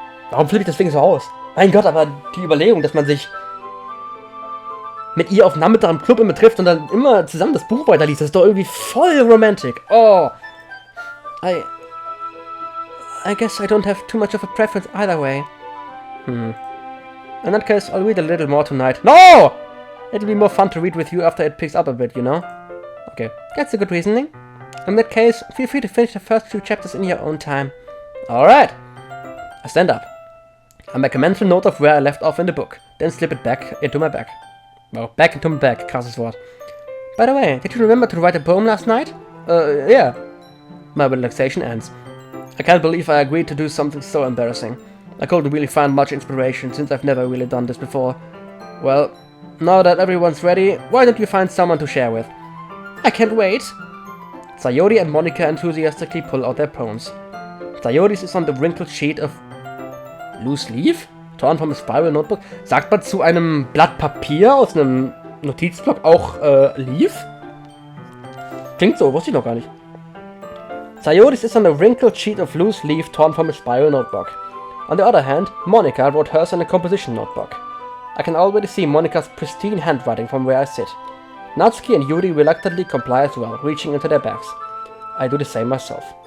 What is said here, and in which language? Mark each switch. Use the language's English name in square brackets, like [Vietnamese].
[German] Warum flippe ich das Ding so aus? Mein Gott, aber die Überlegung, dass man sich mit ihr auf Nachmittag im Club immer trifft und dann immer zusammen das Buch weiterliest, das ist doch irgendwie voll romantic. Oh! [English] I guess I don't have too much of a preference either way. In that case, I'll read a little more tonight. No! It'll be more fun to read with you after it picks up a bit, you know? Okay, that's a good reasoning. In that case, feel free to finish the first few chapters in your own time. Alright! I stand up. I make a mental note of where I left off in the book, then slip it back into my bag. Well, back into my bag, [German] krasses Wort. [English] By the way, did you remember to write a poem last night? Yeah. My relaxation ends. I can't believe I agreed to do something so embarrassing. I couldn't really find much inspiration since I've never really done this before. Well, now that everyone's ready, why don't you find someone to share with? I can't wait! Sayori and Monika enthusiastically pull out their poems. Sayori's is on the wrinkled sheet of loose leaf? Torn from a spiral notebook? [German] Sagt man zu einem Blatt Papier aus einem Notizblock auch Leaf? Klingt so, wusste ich noch gar nicht. [English] Sayori's is on a wrinkled sheet of loose leaf torn from a spiral notebook. On the other hand, Monika wrote hers in a composition notebook. I can already see Monika's pristine handwriting from where I sit. Natsuki and Yuri reluctantly comply as well, reaching into their bags. I do the same myself.